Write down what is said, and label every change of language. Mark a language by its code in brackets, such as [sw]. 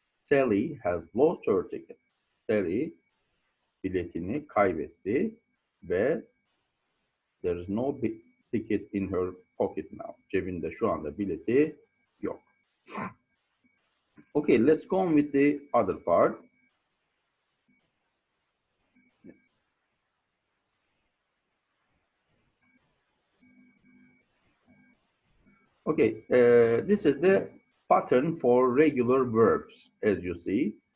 [en] Sally has lost her ticket. Sally [tr] biletini kaybetti ve [en] there is no ticket in her pocket now. [tr] Cebinde şu anda bileti yok. [en] Okay, let's go on with the other part. Okay, this is the pattern for regular verbs, as you see.